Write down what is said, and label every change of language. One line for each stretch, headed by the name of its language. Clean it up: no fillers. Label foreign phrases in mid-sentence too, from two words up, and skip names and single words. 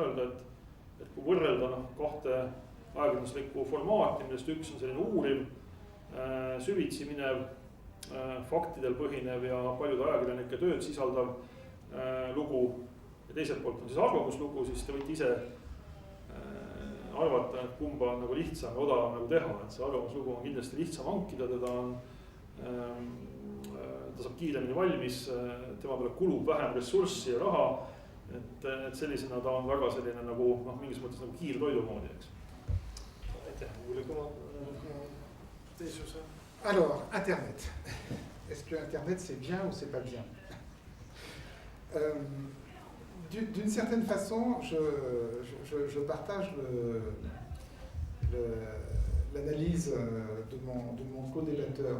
Estonian: öelda, et kui võrrelda kahte ajakirjanduslikku formaati, millest üks on selline uuriv, süvitsi minev, faktidel põhinev ja paljude ajakirjanike tööd sisaldav lugu ja teiselt poolt on siis arvamuslugu, siis te võite ise arvata, et kumba on nagu lihtsam ja odavam nagu teha, et see arvamuslugu on kindlasti lihtsam hankida, ta saab kiiremini valmis, tema peale kulub vähem ressurssi ja raha, et sellisena ta on väga selline nagu mingis mõttes nagu kiirtoidu moodi, eks. Aitäh, Juuli, kui teisuse?
French: Alors, Internet. est-ce que Internet c'est bien ou c'est pas bien? D'une certaine façon, je partage l'analyse de mon co-débatteur.